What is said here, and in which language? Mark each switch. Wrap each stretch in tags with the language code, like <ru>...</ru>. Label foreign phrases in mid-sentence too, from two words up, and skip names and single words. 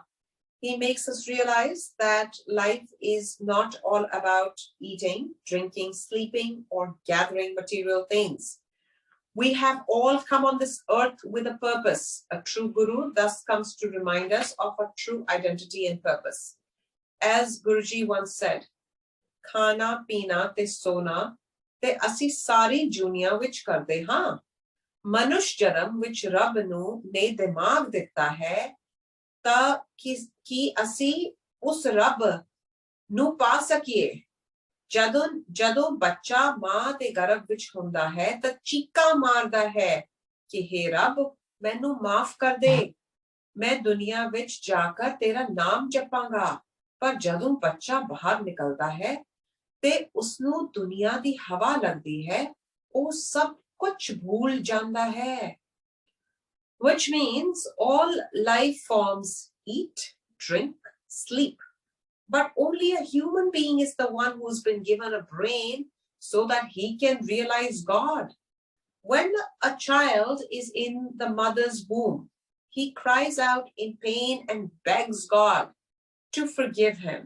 <en>He makes us realize that life is not all about eating, drinking, sleeping, or gathering material things. We have all come on this earth with a purpose. A true guru thus comes to remind us of our true identity and purpose. As Guruji once said,</en> <pa>ਖਾਣਾ, ਪੀਣਾ, ਤੇ ਸੌਣਾ, ਤੇ ਅਸੀਂ ਸਾਰੀ ਜੂਨੀਆਂ ਵਿੱਚ ਕਰਦੇ ਹਾਂ. ਮਨੁੱਖ ਜਨਮ ਵਿੱਚ ਰੱਬ ਨੂੰ ਨੇ ਦਿਮਾਗ ਦਿੱਤਾ ਹੈ, ਤਾਂ ਕਿ ਅਸੀਂ ਉਸ ਰੱਬ ਨੂੰ ਪਾ ਸਕੀਏ. ਜਦੋਂ ਬੱਚਾ ਮਾਂ ਦੇ ਗਰਭ ਵਿੱਚ ਹੁੰਦਾ ਹੈ ਤਾਂ ਚੀਕਾਂ ਮਾਰਦਾ ਹੈ ਕਿ हे ਰੱਬ ਮੈਨੂੰ ਮਾਫ ਕਰ ਦੇ, ਮੈਂ ਦੁਨੀਆ ਵਿੱਚ ਜਾ ਕੇ ਤੇਰਾ ਨਾਮ ਜਪਾਂਗਾ. ਪਰ ਜਦੋਂ ਬੱਚਾ ਬਾਹਰ ਨਿਕਲਦਾ ਹੈ ਤੇ ਉਸ ਨੂੰ ਦੁਨੀਆ ਦੀ ਹਵਾ ਲੱਗਦੀ ਹੈ, ਉਹ ਸਭ ਕੁਝ ਭੁੱਲ ਜਾਂਦਾ ਹੈ.</pa> <en>Which means all life forms eat, drink, sleep. But only a human being is the one who's been given a brain so that he can realize God. When a child is in the mother's womb, he cries out in pain and begs God to forgive him.</en>